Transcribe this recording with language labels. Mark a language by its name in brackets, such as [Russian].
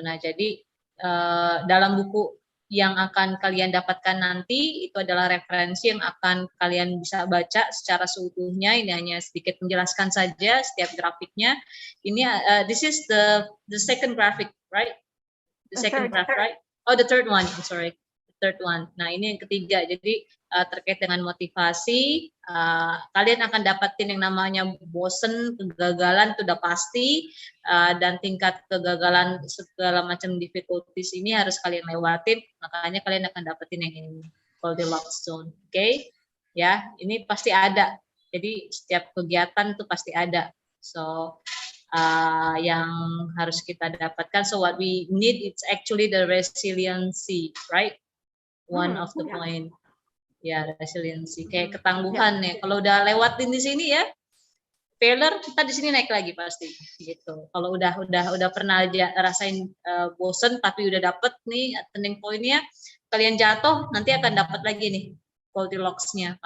[Indonesian] Nah, jadi dalam buku yang akan kalian dapatkan nanti itu adalah referensi yang akan kalian bisa baca secara seutuhnya. Ini hanya sedikit menjelaskan saja setiap grafiknya. Ini [English] this is the second graphic, right? The second graph, right? Oh, the third one. I'm sorry, the third one. [Indonesian] Nah, ini yang ketiga. Jadi terkait dengan motivasi, kalian akan dapatin yang namanya bosen, kegagalan itu udah pasti, dan tingkat kegagalan segala macam difficulties ini harus kalian lewatin. Makanya kalian akan dapetin yang ini, Goldilocks zone. Oke? Ya, ini pasti ada. Jadi setiap kegiatan itu pasti ada. So yang harus kita dapatkan. [English] So what we need it's actually the resiliency, right? One of the point. Ya, resiliency. [Indonesian] Kayak ketangguhan ya. Kalau udah lewatin di sini ya, failure kita di sini naik lagi pasti gitu. Kalau udah pernah aja rasain bosen tapi udah dapet nih turning point-nya, kalian jatuh nanti akan dapat lagi nih Goldilocks-nya.